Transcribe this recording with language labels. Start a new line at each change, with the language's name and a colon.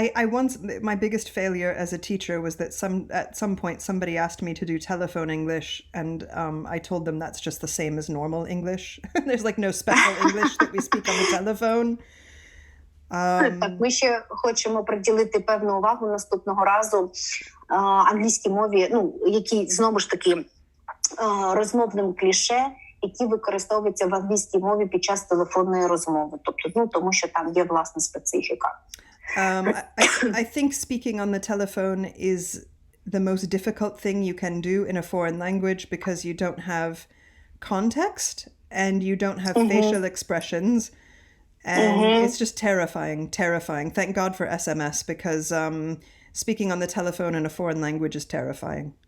English: I once, my biggest failure as a teacher was that at some point somebody asked me to do telephone English, and I told them that's just the same as normal English. There's like no special English that we speak on the telephone.
Ukrainian: Так, ми ще хочемо приділити певну увагу наступного разу англійській мові, які знову ж таки розмовним кліше, які використовуються в англійській мові під час телефонної розмови. Тобто, тому що там є власна специфіка.
English: I think speaking on the telephone is the most difficult thing you can do in a foreign language because you don't have context and you don't have facial expressions. And it's just terrifying. Thank God for SMS because speaking on the telephone in a foreign language is terrifying.